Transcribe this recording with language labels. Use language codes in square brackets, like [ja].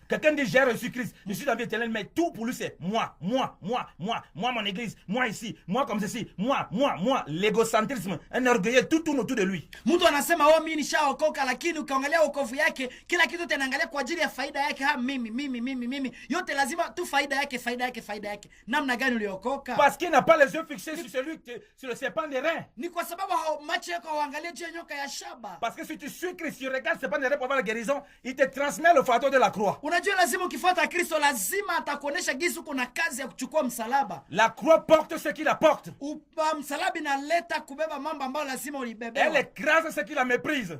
[fr] Quelqu'un dit j'ai reçu Christ, je suis dans la vie éternelle, mais tout pour lui c'est moi, mon église, moi ici, moi comme ceci, moi, l'égocentrisme, un orgueilleux, tout tourne autour de lui. [sw] Mtu anasema oh mimi nishaokoka, lakini ukaangalia wokovu yake, kila kitu tanaangalia kwa ajili ya faida yake. Mimi yote yote lazima tu faida yake. Namna gani uliokoka? [fr] Parce qu'il n'a pas les yeux fixés sur celui sur le serpent des reins. [sw] Ni kwa sababu macho yako haangalia juu ya nyoka ya shaba. [fr] Parce que si tu suis Christ, tu regardes le serpent des reins pour avoir la guérison, il te transmet le fardeau de la croix. [sw] Unajua lazima ukifuata Kristo lazima atakuonesha jinsi kuna kazi ya kuchukua msalaba. [fr] La croix porte ce qu'il apporte. [sw] Msalaba inaleta kubeba mambo ambayo lazima ulibebewa. [fr] Elle écrase ce qui la méprise.